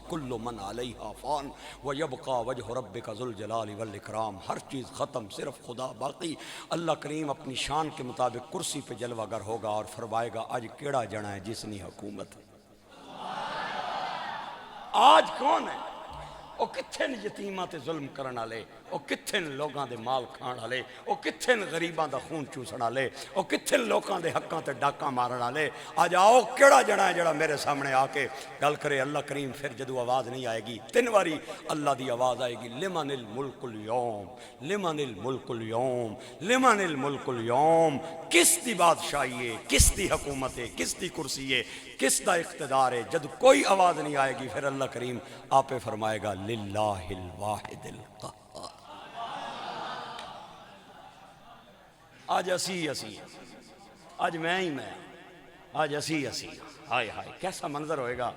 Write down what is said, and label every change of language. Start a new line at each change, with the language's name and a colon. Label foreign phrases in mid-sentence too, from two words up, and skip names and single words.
Arabic: کل من علیہا فان ویبقى وجہ ربک ذو الجلال والاکرام،
Urdu: ہر چیز ختم صرف خدا باقی۔ اللہ کریم اپنی شان کے مطابق کرسی پہ جلوہ گر ہوگا اور فرمائے گا آج
Punjabi: کیڑا جنا ہے
Urdu: جس نے حکومت ہے، آج کون ہے؟
Punjabi: وہ کتھے نے یتیماں تے ظلم کرن والے، وہ کتھے نے لوگاں دے مال کھان والے، وہ کتھے نے غریباں دا خون چوسن والے، وہ کتھے نے لوکاں دے حقاں تے ڈاکاں مارن والے۔ آج آؤ کیڑا جنا ہے جڑا میرے سامنے آ کے گل کرے۔ اللہ کریم پھر جدو آواز نہیں آئے گی، 3 باری اللہ دی آواز آئے گی،
Arabic: لمن الملک اليوم، لمن الملک اليوم، لمن الملک اليوم،
Punjabi: کس دی بادشاہی ہے، کس دی حکومت ہے، کس دی کرسی ہے، کس دا اقتدار ہے۔ جد کوئی آواز نہیں آئے گی پھر اللہ کریم آپ فرمائے گا
Arabic: للہ الواحد القہار۔
Punjabi: آج اسی آج میں ہی میں، آج اسی ہائے ہائے کیسا منظر ہوئے گا۔